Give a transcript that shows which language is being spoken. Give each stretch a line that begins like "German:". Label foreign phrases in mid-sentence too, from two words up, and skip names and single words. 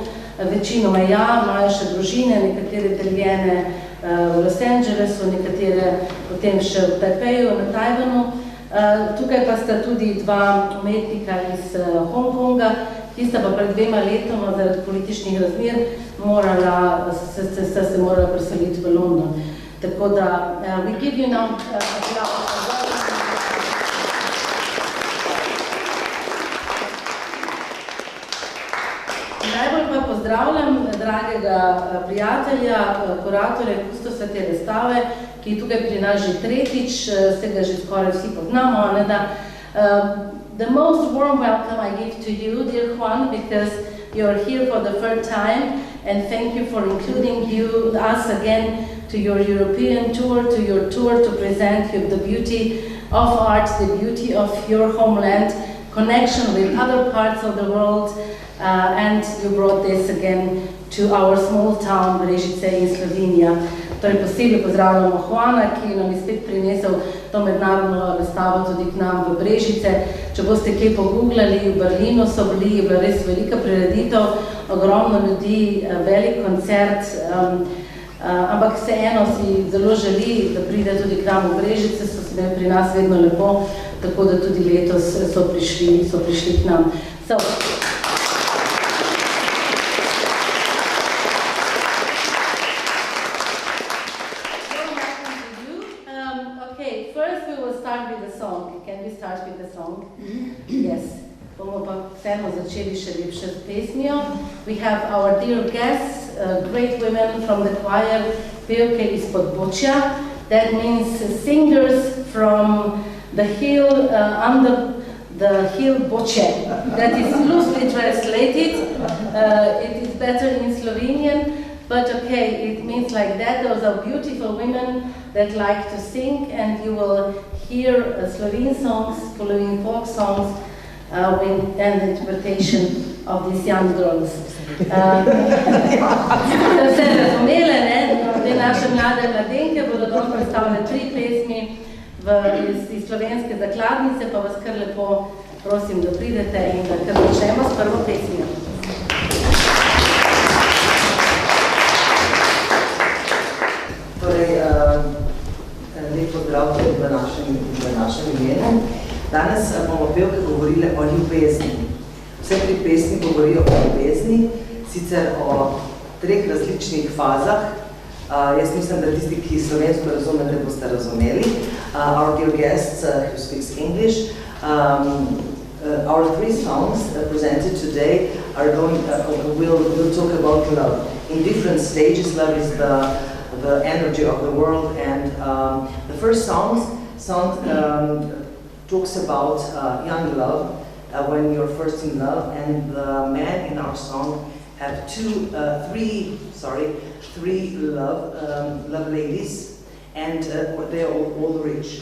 Slovenian: Večinoma ja, imajo še družine, nekatere deljene v Los Angelesu, nekatere potem še v Tajpeju, na Tajvanu. Tukaj pa sta tudi 2 umetnika iz Hongkonga, ki sta pa pred 2 letoma zaradi političnih razmer sta se morala preseliti v London. Tako da,
English: we give you now applause.
Slovenian: Najbolj pa pozdravljam dragega prijatelja, kuratorja, kustosa te razstave, ki je tukaj pri nas že tretjič, ste ga že skoraj vsi poznamo.
English: The most warm welcome I give to you, dear Juan, because you're here for the third time, and thank you for including us again to your European tour, to present you the beauty of art, the beauty of your homeland, connection with other parts of the world. And you brought this again to our small town Brežice in Slovenija.
Slovenian: Torej posebej pozdravljamo Juana, ki nam je spet prinesel to mednarodno razstavo tudi k nam v Brežice. Če boste kaj pogooglali, v Berlinu so bili, je bila res velika prireditev, ogromno ljudi, velik koncert, ampak vseeno si zelo želi, da pride tudi k nam v Brežice, so se pri nas vedno lepo, tako da tudi letos so prišli k nam.
English: Can we start with the song? Yes.
Slovenian: Bomo pa vseeno začeli še lepše z pesmijo.
English: We have our dear guests, great women from the choir,
Slovenian: pevke iz Podbočja.
English: That means singers from the hill, under the hill Boče. That is loosely translated. It is better in Slovenian. But okay, it means like that. Those are beautiful women that like to sing, and you will hear Slovene songs, Slovene folk songs, and the interpretation of these young girls.
Slovenian: Da vse razumele, te naše mlade mladenke bodo danes predstavile 3 pesmi iz slovenske zakladnice, pa vas kar lepo prosim, da pridete in da kar začnemo s prvo pesmijo. Lep pozdrav tudi v našem imenu. Danes bomo pevke govorile o ljubezni. Vse 3 pesmi govorijo o ljubezni, sicer o 3 različnih fazah. Jaz mislim, da tisti, ki slovensko razumete, boste razumeli.
English: Our dear guests who speaks English, our 3 songs presented today will talk about love. In different stages, love is the energy of the world, and the first song talks about young love, when you're first in love, and the men in our song have 3 love ladies, and they're all rich.